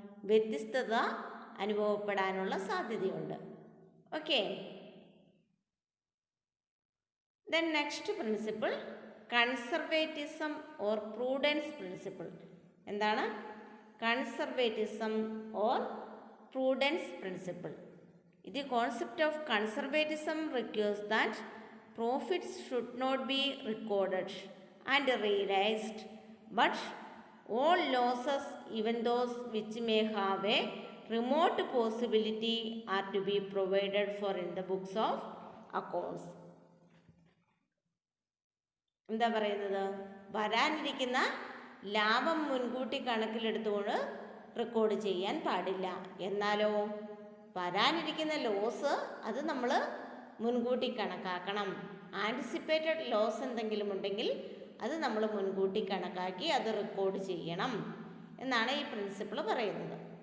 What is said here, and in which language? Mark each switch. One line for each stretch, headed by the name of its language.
Malayalam: വ്യത്യസ്തത അനുഭവപ്പെടാനുള്ള സാധ്യതയുണ്ട്. Okay.
English: Then next principle conservatism or prudence principle.
Malayalam: എന്താണ്?
English: Conservatism or prudence principle. The concept of conservatism requires that profits should not be recorded and realized, but all losses, even those which may have a remote possibility, are to be provided for in the books of accounts.
Malayalam: എന്താ പറയുന്നത്? വരാനിരിക്കുന്ന ലാഭം മുൻകൂട്ടി കണക്കിലെടുത്തുകൊണ്ട് record ചെയ്യാൻ പാടില്ല. എന്നാലോ വരാനിരിക്കുന്ന loss അത് നമ്മൾ മുൻകൂട്ടി കണക്കാക്കണം. ആൻറ്റിസിപ്പേറ്റഡ് ലോസ് എന്തെങ്കിലും ഉണ്ടെങ്കിൽ അത് നമ്മൾ മുൻകൂട്ടി കണക്കാക്കി അത് റെക്കോർഡ് ചെയ്യണം എന്നാണ് ഈ പ്രിൻസിപ്പിൾ പറയുന്നത്.